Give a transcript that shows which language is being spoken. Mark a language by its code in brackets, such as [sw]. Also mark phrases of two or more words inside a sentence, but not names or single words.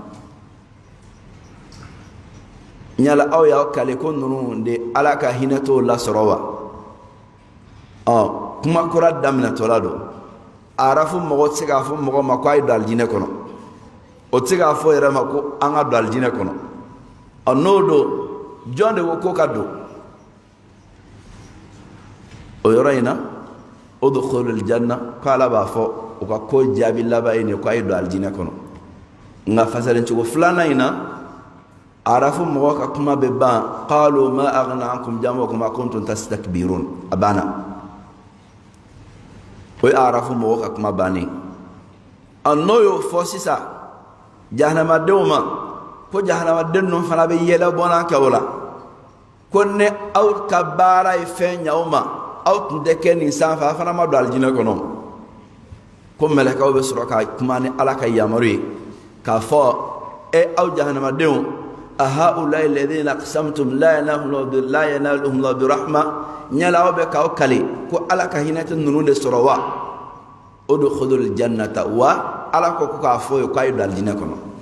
[bm] nyala aw y'aw kale ko ninnu de ala ka hinɛ t'o lasɔrɔ wa kuma kura daminɛtɔla don arafu mɔgɔ tɛ se k'a fɔ mɔgɔ ma ko a ye don alijinɛ kɔnɔ o tɛ se k'a fɔ yɛrɛ ma ko an ka don alijinɛ kɔnɔ n'o don jɔn de ko ko ka don o yɔrɔ in na [ar] ادخلوا الجنة [bm] ko ala b'a fɔ o ka ko jaabi laban ye nin ko a ye don alijinɛ kɔnɔ nka fasalen cogo filanan in na arafu mɔgɔ ka kuma bɛ ban [ar] قالوا ما أغنى عنكم جمعكم ما كنتم تستكبرون [bm] a banna o ye arafu mɔgɔ ka kuma bannen n'o y'o fɔ sisan jahanamadenw ma ko jahanamaden ninnu fana bɛ yɛlɛ bɔnna kɛ o la ko ne aw ka baara ye fɛn ɲɛ o ma aw tun tɛ kɛ nin sanfɛ a fana ma don alijinɛ kɔnɔ ko mɛlɛkɛw bɛ sɔrɔ ka kuma ni ala ka yamaru ye k'a fɔ aw jahanamadenw [ar] أهؤلاء الذين أقسمتم لا ينالهم برحمة [bm] nyala aw bɛ k'aw kale ko ala ka hinɛ tɛ ninnu de sɔrɔ wa [ar] ادخلوا الجنة [bm] wa ala ko k'a fɔ ye k'a ye don alijinɛ kɔnɔ